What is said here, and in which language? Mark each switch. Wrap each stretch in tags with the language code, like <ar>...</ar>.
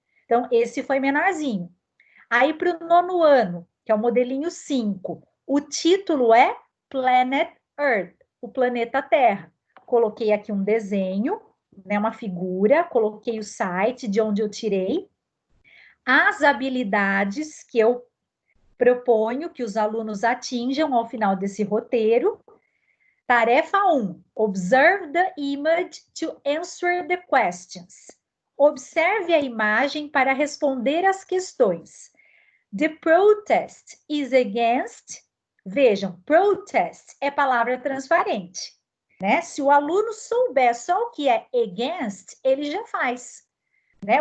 <pt>Então, esse foi menorzinho. Aí, para o 9º ano, que é o modelinho 5, o título é Planet Earth, o planeta Terra. Coloquei aqui um desenho né, uma figura, coloquei o site de onde eu tirei, as habilidades que eu proponho que os alunos atinjam ao final desse roteiro. Tarefa 1,</pt> <en>observe the image to answer the questions.</en> <pt>Observe a imagem para responder as questões.</pt> <en>The protest is against.</en> <pt>Vejam, protest é palavra transparente, né? Se o aluno souber só o que é against, ele já faz, né?</pt>